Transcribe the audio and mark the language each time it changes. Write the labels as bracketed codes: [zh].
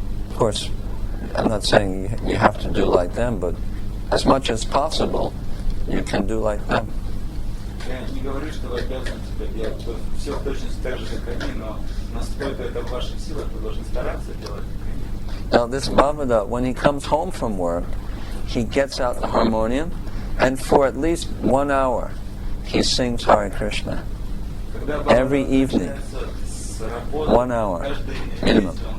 [en] Of course, I'm not saying you have to do like them, but as much as possible, you can do like them. [ru] Я не говорю, что вы обязаны делать все точно так же, как они, но насколько это в ваших силах, вы должны стараться делать как они. [en] Now this Bhavada, when he comes home from work, he gets out the harmonium, and for at least 1 hour, he sings Hare Krishna. Every evening. 1 hour, minimum.